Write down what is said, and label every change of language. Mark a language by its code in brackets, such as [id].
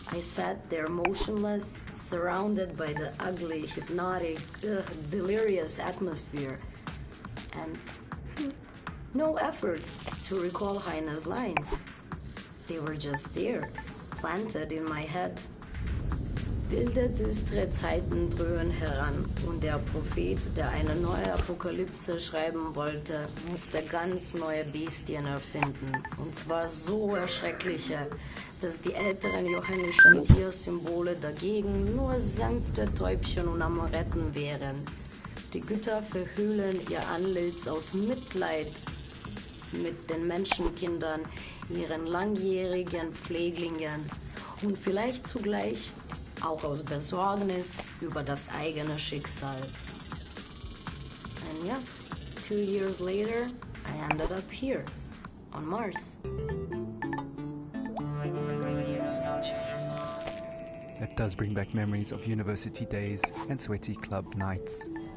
[en] I sat there motionless, surrounded by the ugly, hypnotic, delirious atmosphere. And No effort to recall Heine's lines. They were just there, planted in my head. [de] Wilde, düstere Zeiten dröhnen heran und der Prophet, der eine neue Apokalypse schreiben wollte, musste ganz neue Bestien erfinden. Und zwar so erschreckliche, dass die älteren johannischen Tiersymbole dagegen nur sanfte Täubchen und Amoretten wären. Die Götter verhüllen ihr Antlitz aus Mitleid mit den Menschenkindern, ihren langjährigen Pfleglingen und vielleicht zugleich auch aus Besorgnis über das eigene Schicksal. [en] And yeah, 2 years later, I ended up here, on Mars. That does bring back memories of university days and sweaty club nights.